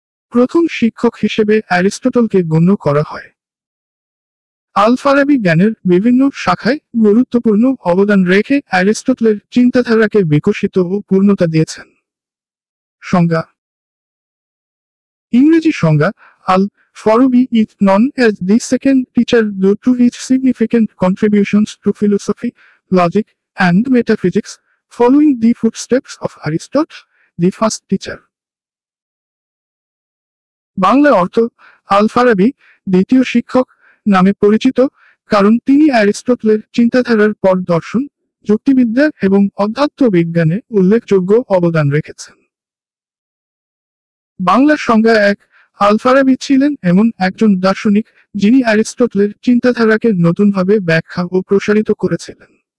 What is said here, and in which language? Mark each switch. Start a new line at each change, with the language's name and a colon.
Bangla: প্রথম শিক্ষক হিসেবে অ্যারিস্টটলকে গণ্য করা হয়। আল-ফারাবী জ্ঞানের বিভিন্ন শাখায় গুরুত্বপূর্ণ অবদান রেখে অ্যারিস্টটলের চিন্তাধারাকে বিকশিত ও পূর্ণতা দিয়েছেন। সংজ্ঞা: ইংরেজি সংজ্ঞা: আল
English: Farabi is known as the second teacher due to his significant contributions to philosophy, logic, and metaphysics, following the footsteps of Aristotle, the first teacher.
Bangla: Bangla অর্থ আল ফারাবি দ্বিতীয় শিক্ষক নামে পরিচিত, কারণ তিনি অ্যারিস্টটলের চিন্তাধারার পর দর্শন, যুক্তিবিদ্যা এবং অধ্যাত্ম বিজ্ঞানে উল্লেখযোগ্য অবদান রেখেছেন। বাংলার সংজ্ঞা 1, আল ফারাবি ছিলেন এমন একজন দার্শনিক যিনি অ্যারিস্টটলের চিন্তাধারাকে নতুনভাবে ব্যাখ্যা ও প্রসারিত করেছিলেন।